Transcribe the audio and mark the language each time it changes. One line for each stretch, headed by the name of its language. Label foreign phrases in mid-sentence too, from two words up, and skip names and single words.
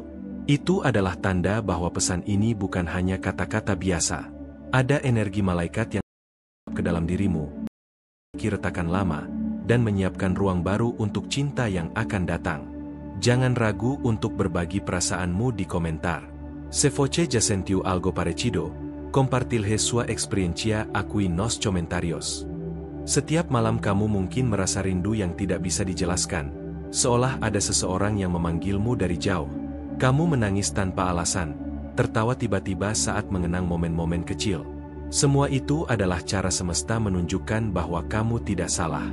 Indonesian: Itu adalah tanda bahwa pesan ini bukan hanya kata-kata biasa. Ada energi malaikat yang ke dalam dirimu, retakan lama, dan menyiapkan ruang baru untuk cinta yang akan datang. Jangan ragu untuk berbagi perasaanmu di komentar.
Portuguese: Se voce ya sentiu algo parecido, compartilhe sua experiencia aquí nos comentarios.
Indonesian: Setiap malam kamu mungkin merasa rindu yang tidak bisa dijelaskan, seolah ada seseorang yang memanggilmu dari jauh. Kamu menangis tanpa alasan, tertawa tiba-tiba saat mengenang momen-momen kecil. Semua itu adalah cara semesta menunjukkan bahwa kamu tidak salah.